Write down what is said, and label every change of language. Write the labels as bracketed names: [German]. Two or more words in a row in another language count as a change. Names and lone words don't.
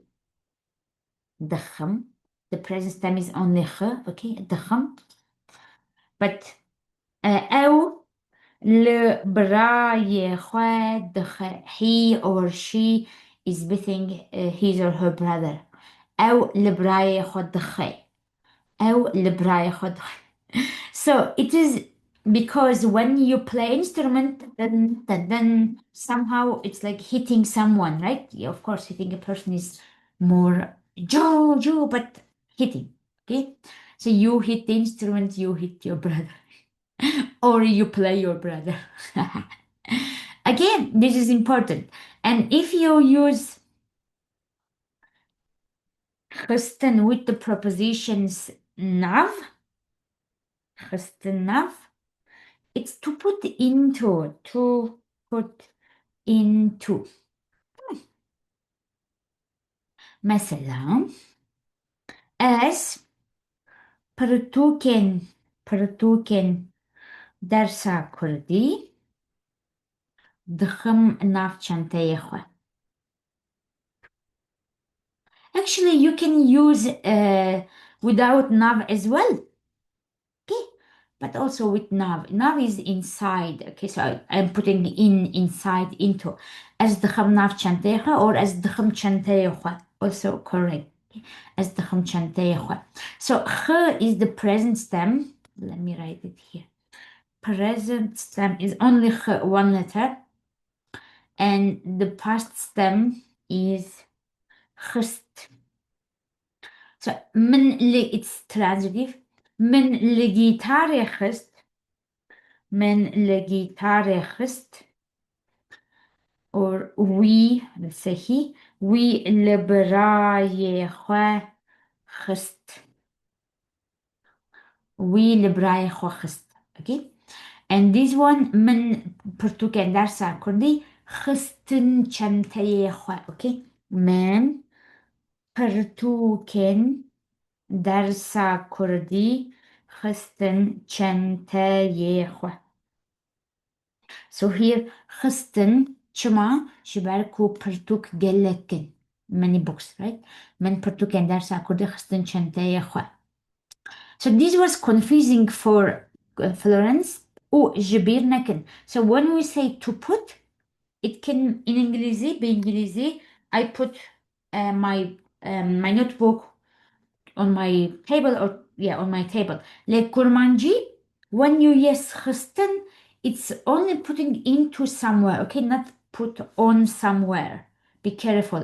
[Kurdish] دخم. [English] The present time is only خ. [Kurdish] Okay, دخم. But أو لبراي خو دخ. [English] He or she is beating his or her brother. [Kurdish] أو لبراي خو دخ. أو لبراي خو دخ. [English] So it is because when you play instrument, then somehow it's like hitting someone, right? Yeah, of course, hitting a person is more Joe, but hitting. Okay, so you hit the instrument, you hit your brother, or you play your brother. Again, this is important. And if you use xistin with the prepositions nav, [Kurdish] xistin nav, [English] it's to put into, to put into. [Kurdish] مثلا as پرتوکن درس کردی دخم ناف چنته خو. [English] Actually, you can use without nav as well. Okay, but also with nav. Nav is inside. Okay, so I'm putting inside into. [Kurdish] As دخم ناف چنته خو [English] or as [Kurdish] دخم چنته خو. [English] Also correct. Okay. As [Kurdish] دخم چنته خو. [English] So خ is the present stem. Let me write it here. Present stem is only خ, one letter. And the past stem is خست. So من it's transitive. [Kurdish] من لجيتار خست. من لجيتار خست. [English] Or we, let's say he, [Kurdish] وی لبرای خو خست. وی لبرای خو خست. [English] Okay? And this one [Kurdish] من پرتوکن درس کردی خستن چنته خو. Okay? من پرتوکن درس کردی خستن چنته خو. [English] So here [Kurdish] خستن چما شباركو پرتوک گلکن [English] many books, right? [Kurdish] من پرتوکن درس کردی خستن چنته خو. [English] So this was confusing for Florence. [Kurdish] Oh, جبير نكن. [English] So when we say to put, it can in [Arabic] إنجليزي بإنجليزي [English] I put my notebook on my table or yeah on my table. Like Kurmanji, when you yes xistin, it's only putting into somewhere, okay, not put on somewhere. Be careful.